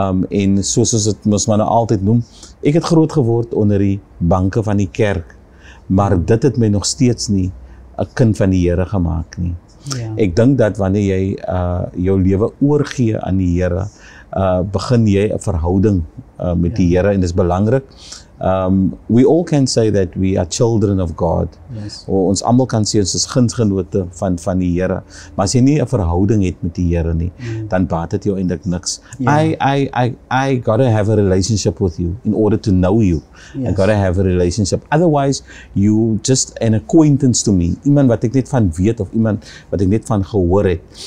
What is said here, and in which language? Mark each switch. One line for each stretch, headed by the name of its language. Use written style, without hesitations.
Afrikaans: En soos dit moes maar nou altyd noem, ek het groot geword onder die banke van die kerk, maar dit het my nog steeds nie 'n kind van die Here gemaak nie. Ek dink dat wanneer jy jou lewe oorgee aan die Here, begin jy 'n verhouding met die Here en dit is belangrik.
English: We all can say that we are children of God.
Afrikaans: Ons almal kan sê ons is gunsgenote van die Here. Maar as jy nie 'n verhouding het met die Here nie, dan baat dit jou eintlik niks.
English: I gotta have a relationship with you in order to know you. I gotta have a relationship. Otherwise, you just an acquaintance to me.
Afrikaans: Iemand wat ek net van weet of iemand wat ek net van gehoor het.